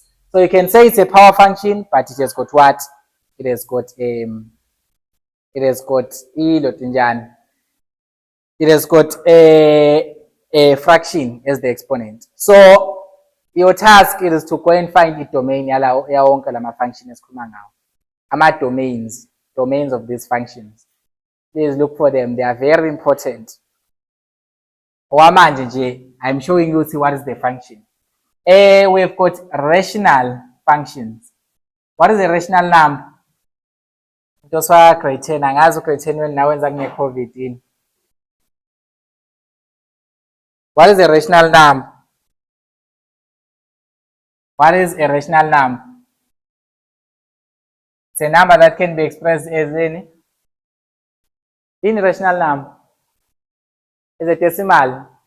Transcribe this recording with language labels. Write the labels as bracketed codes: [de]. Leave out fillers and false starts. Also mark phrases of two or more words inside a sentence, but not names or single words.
[en] So you can say it's a power function, but it has got what? It has got a fraction as the exponent. So your task is to go and find the domain [zu] yawonke lama [en] function [zu] esikhuluma ngawo. [en] Ama domains of these functions. Please look for them. They are very important. [zu] Owamanje nje, [en] I'm showing you what is the function. We've got rational functions. What is a rational number? Just for grade 10, angazi grade 10 when [zu] nawenza nge [en] COVID in. What is a rational number? What is a rational number? It's a number that can be expressed as any rational number. Is a decimal.